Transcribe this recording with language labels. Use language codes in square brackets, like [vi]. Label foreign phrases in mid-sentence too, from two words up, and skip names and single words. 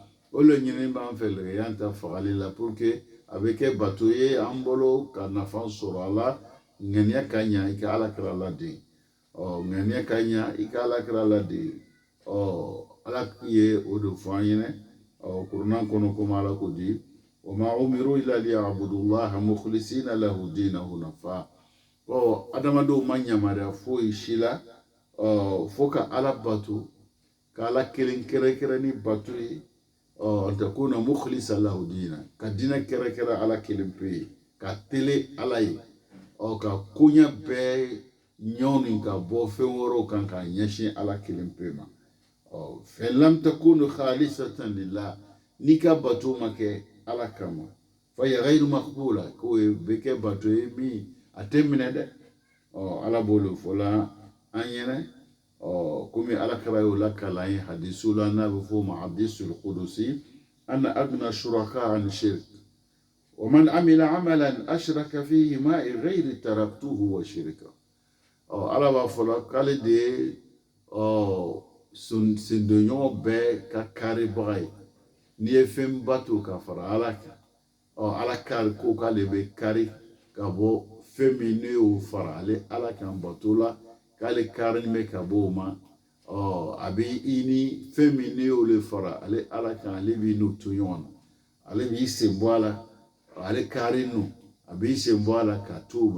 [bm] o le ɲini b'an fɛ lɛgɛya ta fagali la [fr] pour que [bm] a bɛ kɛ bato ye an bolo ka nafa sɔrɔ a la ŋaniya ka ɲa i ka alakira laden ŋaniya ka ɲa i ka alakira laden ala ye o de fɔ an ɲɛnɛ kuranɛ kɔnɔ komi ala ko di [ar] وما أمروا إلا ليعبدوا الله مخلصين له دينه حنفاء [bm] adamadenw ma yamaruya foyi si la fo ka ala bato ka ala kelen kɛrɛkɛrɛ ni bato ye [ar] تكون مخلصة له دينا [bm] ka dinɛ kɛrɛkɛrɛ ala kelen pe ye ka tele ala ye ka koɲɛ bɛɛ ɲɔni ka bɔ fɛn wɛrɛw kan ka ɲɛsin ala kelen pe ma [ar] فلم تكن خالصة لله [bm] n'i ka bato ma kɛ ala kama [ar] فهي غير مقبولة [bm] ko bɛ kɛ bato ye min a tɛ minɛ dɛ ala b'o fɔ la an ɲɛnɛ komi alakira y'o lakalan ye hadisu la n'a bɛ fɔ o ma [ar] الحديث القدسي أنا أغنى الشركاء عن الشرك ومن عمل عملا أشرك فيه معي غيري تركته وشركه [bm] ala b'a fɔ la k'ale de ye sendoɲɔgɔn bɛɛ ka karibaga ye n'i ye fɛn bato ka fara ala kan ala kari ko k'ale bɛ kari ka bɔ fɛn min ne y'o fara ale ala kan bato la k'ale kari bɛ ka bɔ o ma a bɛ i ni fɛn min ne y'o fara ale ala kan ale b'i n'o to ɲɔgɔn na ale b'i sen bɔ a la ale kari n'o a b'i sen bɔ a la ka to o ma